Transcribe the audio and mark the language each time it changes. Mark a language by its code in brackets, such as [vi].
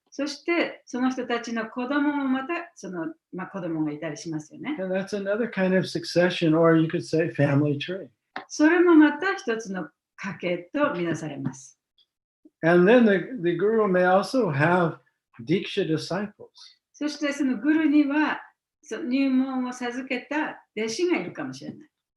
[ja] そして、その人たちの子供もまた、子供がいたりしますよね。 [en] And that's another kind of succession, or you could say family tree. [ja] それもまた一つの家系とみなされます。 [en] And then the guru may also have Diksha disciples. [ja] そして、そのグルには入門を授けた弟子がいるかもしれない。